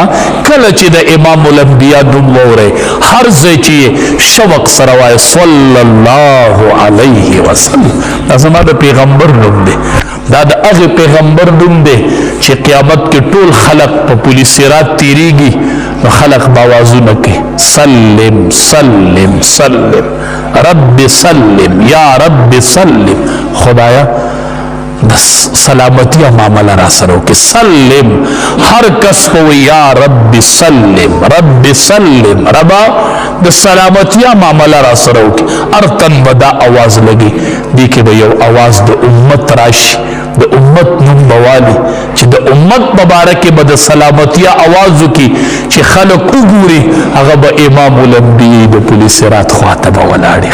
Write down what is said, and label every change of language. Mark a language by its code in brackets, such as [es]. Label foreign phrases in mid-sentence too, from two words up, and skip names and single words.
[ps] کله چې د امام الانبیا نوم واورئ هر ځای چې شوق سره وایي [ar] صلی الله علیه وسلم، [ps] دا زما د پیغمبر نوم دی، دا د هغې پیغمبر نوم دی چې قیامت کې ټول خلق په پولیس صراط تیریږي نو خلق به آوازونه کوي [ar] سلم سلم سلم رب سلم یا رب سلم. [ps] خدایا د سلامتیا معامله را سره وکړي، سلم هر کس په وی [ar] یا رب سلم رب سلم، [ps] ربا د سلامتیا معامله را سره وکړي. هر تن به دا آواز لګي، دې کې به یو آواز د امت راشي، د امت نوم بوالي چې د امت مبارکه به د سلامتیا आवाज وکي چې خلک وګوري هغه به امام الانبیاء د پولیس رات خواته به ولاړی.